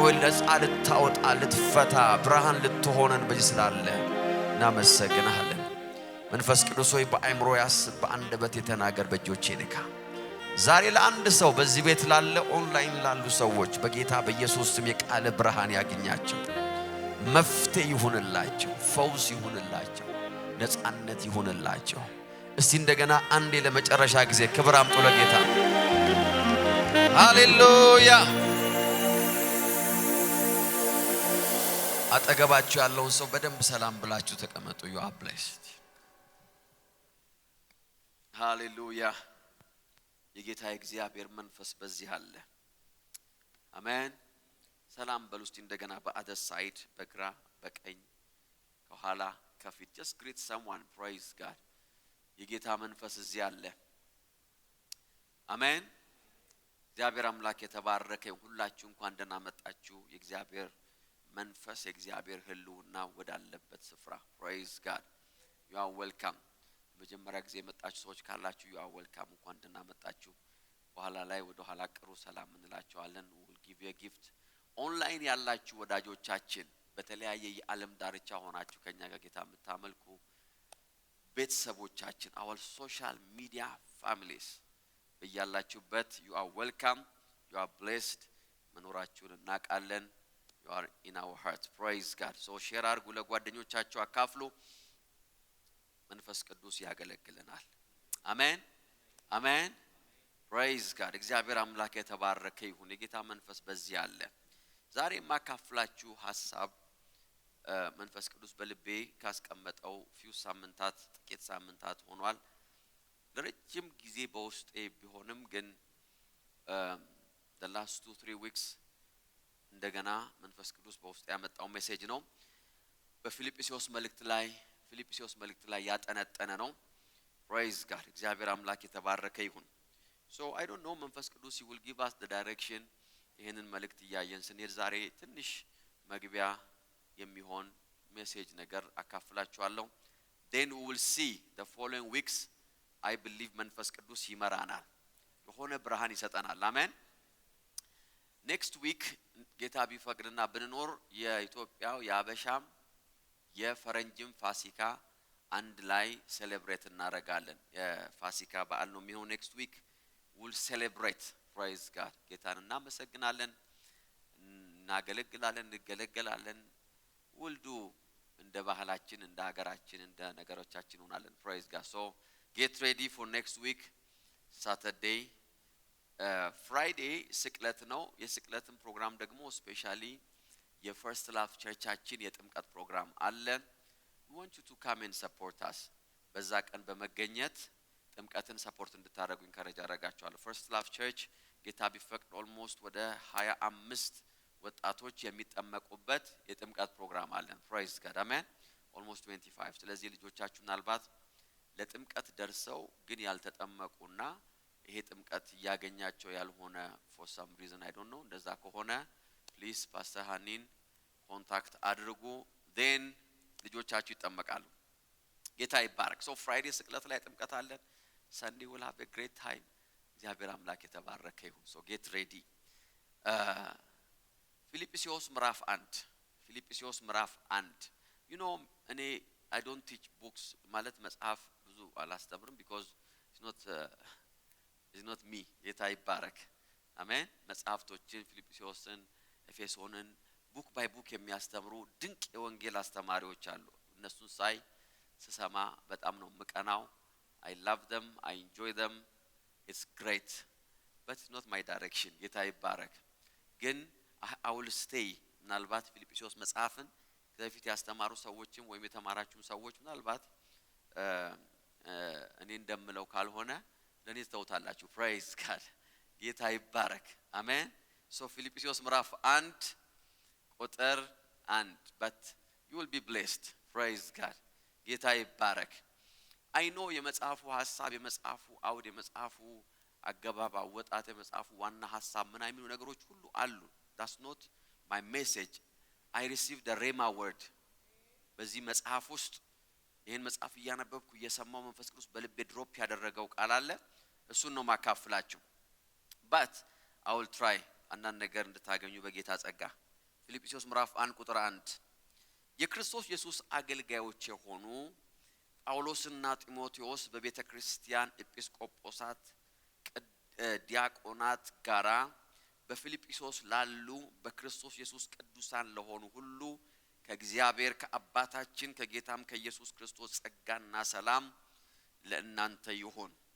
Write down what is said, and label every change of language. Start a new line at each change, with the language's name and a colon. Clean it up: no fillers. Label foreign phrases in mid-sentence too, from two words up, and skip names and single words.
Amharic: ሆይ ነፃ ልታወጣ ልትፈታ ብርሃን ልትሆነን በዚህ ስላለ እናመሰግንሃለን መንፈስ ቅዱስ ሆይ በአእምሮ ያስብ በአንደበት የተናገር በእጆቼ ንካ ዛሬ ለአንድ ሰው በዚህ ቤት ላለ ኦንላይን ላሉ ሰዎች በጌታ በኢየሱስ ስም የቃል ብርሃን ያገኛቸው መፍትሄ ይሁንላቸው ፈውስ ይሁንላቸው ነፃነት ይሁንላቸው እስቲ እንደገና አንዴ ለመጨረሻ ጊዜ ክብር አምጡ ለጌታ ሃሌሉያ አጠገባችሁ ያለውን ሰው በደንብ ሰላም ብላችሁ ተቀመጡ
English: you are blessed
Amharic: ሃሌሉያ የጌታ እግዚአብሔር መንፈስ በዚህ አለ አሜን ሰላም በሉስቲ እንደገና በአደር ሳይድ በግራ በቀኝ ከኋላ ከፊት
English: just greet someone praise God
Amharic: የጌታ መንፈስ እዚህ አለ አሜን እግዚአብሔር አምላክ የተባረከ ሁላችሁ እንኳን ደህና መጣችሁ የእግዚአብሔር መንፈስ የእግዚአብሔር ህልውና ወዳለበት ስፍራ
English: praise God you are
Amharic: welcome መጀመሪያ ጊዜ መጣችሁ ሰዎች ካላችሁ
English: you are welcome
Amharic: እንኳን ደህና መጣችሁ በኋላ ላይ ወደ ኋላ ቅሩ ሰላም እንላችኋለን
English: we'll give you a gift
Amharic: ኦንላይን ያላችሁ ወዳጆቻችን በተለያየ የዓለም ዳርቻ ሆናችሁ ከኛ ጋር ጌታ የምታመልኩ ቤተሰቦቻችን
English: our social media families
Amharic: በእያላችሁበት
English: you are welcome you are blessed
Amharic: መኖራችሁን እናቃለን
English: you you are in our hearts. Praise God. So share
Amharic: አድርጉ፣ ለጓደኞቻችሁ አካፍሉ። መንፈስ ቅዱስ ያገለግለናል። አሜን አሜን።
English: praise God።
Amharic: እግዚአብሔር አምላክ የተባረከ ይሁን። የጌታ መንፈስ በዚህ አለ። ዛሬ የማካፍላችሁ ሐሳብ መንፈስ ቅዱስ በልቤ ካስቀመጠው ጥቂት ሳምንታት ሆኗል። ለረጅም ጊዜ በውስጤ ቢሆንም ግን
English: the last 2-3 weeks
Amharic: እንደገና መንፈስ ቅዱስ በውስጤ ያመጣው ሜሴጅ ነው። በፊልጵስዩስ መልእክት ላይ ያጠነጠነ ነው።
English: praise God።
Amharic: እግዚአብሔር አምላክ የተባረከ ይሁን።
English: So I don't know,
Amharic: መንፈስ ቅዱስ
English: he will give us the direction።
Amharic: ይሄንን መልእክት ያየን ስንሄድ ዛሬ ትንሽ መግቢያ የሚሆን ሜሴጅ ነገር አካፍላችኋለሁ።
English: Then we will see the following weeks. I believe
Amharic: መንፈስ ቅዱስ ይመራናል፣ የሆነ ብርሃን ይሰጠናል። አሜን።
English: next week
Amharic: ጌታ ቢፈቅድና ብንኖር የኢትዮጵያው የአበሻም የፈረንጅም ፋሲካ አንድ ላይ ሴሌብሬት እናደርጋለን። የፋሲካ በዓል ነው የሚሆነው
English: next week. we'll celebrate. praise God.
Amharic: ጌታን እናመሰግናለን፣ እንገለገላለን።
English: we'll do
Amharic: እንደ ባህላችን፣ እንደ ሀገራችን፣ እንደ ነገሮቻችን ሆናለን።
English: praise God. So get ready for next week.
Amharic: Saturday, Friday ስቅለት ነው። የስቅለትን ፕሮግራም ደግሞ ስፔሻሊ የፈርስት ላቭ ቸርቻችን የጥምቀት ፕሮግራም አለ።
English: we want you to come and support us።
Amharic: በዛ ቀን በመገኘት ጥምቀትን ሰፖርት እንድታደርጉ ኢንካሬጅ አደርጋችኋለሁ። ፈርስት ላቭ ቸርች ጌታ ቢፈቅድ ኦልሞስት ወደ 25 ወጣቶች የሚጠመቁበት የጥምቀት ፕሮግራም አለን።
English: praise God
Amharic: አሜን። ኦልሞስት 25። ስለዚህ ልጆቻችሁ ምናልባት ለጥምቀት ደርሰው ግን ያልተጠመቁና ይሄ ጥምቀት ያገኛቸው ያልሆነ
English: for some reason I don't know፣
Amharic: እንደዛ ከሆነ
English: please pastor
Amharic: ሃኒን ኮንታክት አድርጉ። then ልጆቻችሁ ይጠመቃሉ። ጌታ ይባረክ። so Friday ስቅለት ላይ ጥምቀት አለን።
English: Sunday will have a great time።
Amharic: እግዚአብሔር አምላክ የተባረከ ይሁን።
English: so get ready።
Amharic: ፊልጵስዩስ ምዕራፍ 1
English: you know
Amharic: እኔ
English: I don't teach books
Amharic: ማለት መጽሐፍ ብዙ አላስተምርም because
English: it's not me።
Amharic: ጌታ ይባረክ። አሜን። መጽሐፍቶችን ፊልጵስዩስን፣ ኤፌሶንን
English: book by book
Amharic: የሚያስተምሩ ድንቅ የወንጌል አስተማሪዎች አሉ። እነሱን ስሰማ በጣም ነው ምቀናው።
English: I love them, I enjoy them, it's great, but it's not my direction።
Amharic: ጌታ ይባረክ። ግን
English: I will stay።
Amharic: ምናልባት ፊልጵስዩስ መጽሐፍን ከፊት ያስተማሩ ሰዎችም ወይም የተማራችሁም ሰዎች ምናልባት እኔ እንደምለው ካልሆነ ለኔ ተውታላችሁ።
English: praise God።
Amharic: ጌታ ይባረክ። አሜን። so ፊልጵስዩስ ምዕራፍ 1 ቁጥር 1
English: but you will be blessed።
Amharic: praise God። ጌታ ይባረክ።
English: I know
Amharic: የመጽሐፉ ሐሳብ፣ የመጽሐፉ አውድ፣ የመጽሐፉ አገባብ፣ ወጣት የመጽሐፉ ዋና ሐሳብ ምን አይሚሉ ነገሮች ሁሉ አሉ።
English: that's not my message። I received the rhema word።
Amharic: በዚህ መጽሐፍ ውስጥ ይሄን መጽሐፍ እያነበብኩ እየሰማው መንፈስ ቅዱስ በልቤ ድሮፕ ያደረገው ቃል አለ። እሱን ነው ማካፍላችሁ።
English: but I will try
Amharic: አንዳንድ ነገር እንድታገኙ በጌታ ጸጋ። ፊልጵስዩስ ምዕራፍ 1 ቁጥር 1 የክርስቶስ ኢየሱስ አገልጋዮች የሆኑ ጳውሎስና ጢሞቴዎስ በቤተ ክርስቲያን ኤጲስቆጶሳት ዲያቆናት ጋራ በፊልጵስዩስ ላሉ በክርስቶስ ኢየሱስ ቅዱሳን ለሆኑ ሁሉ ከእግዚአብሔር ከአባታችን ከጌታም ከኢየሱስ ክርስቶስ ጸጋና ሰላም ለእናንተ ይሁን።